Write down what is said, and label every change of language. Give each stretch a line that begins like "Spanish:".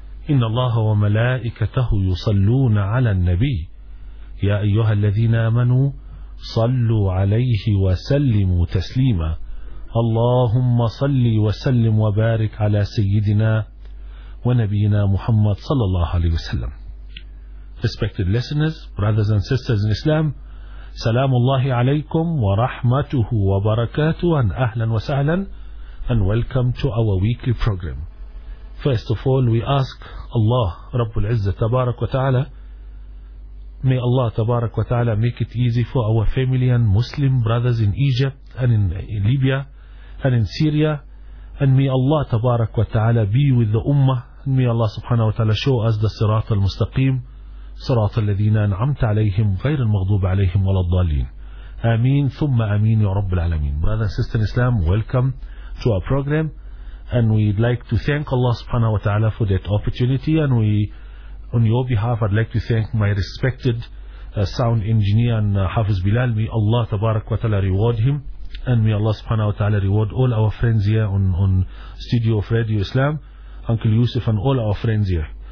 Arabic: إن الله وملائكته يصلون على النبي، يا أيها الذين آمنوا صلوا عليه وسلموا تسليما. اللهم صل وسلم وبارك على سيدنا ونبينا محمد صلى الله عليه وسلم.
English: Respected listeners, brothers and sisters in Islam,
Arabic: سلام الله عليكم ورحمته وبركاته
English: and
Arabic: أهلا وسهلا
English: and welcome to our weekly program. First of all, we ask Allah,
Arabic: رب العزة تبارك وتعالى,
English: may Allah تبارك وتعالى make it easy for our family and Muslim brothers in Egypt and in Libya and in Syria, and may Allah تبارك وتعالى be with the ummah, and may Allah
Arabic: سبحانه وتعالى
English: show us the
Arabic: صراط المستقيم صراط الذين أنعمت عليهم غير المغضوب عليهم ولا الضالين. آمين ثم آمين يا رب العالمين.
English: Brother and sister in Islam, welcome to our program, and we'd like to thank Allah subhanahu wa ta'ala for that opportunity, and we, on your behalf, I'd like to thank my respected sound engineer and Hafiz Bilal. May Allah tabarak wa ta'ala reward him, and may Allah subhanahu wa ta'ala reward all our friends here on Studio of Radio Islam, Uncle Yusuf and all our friends here.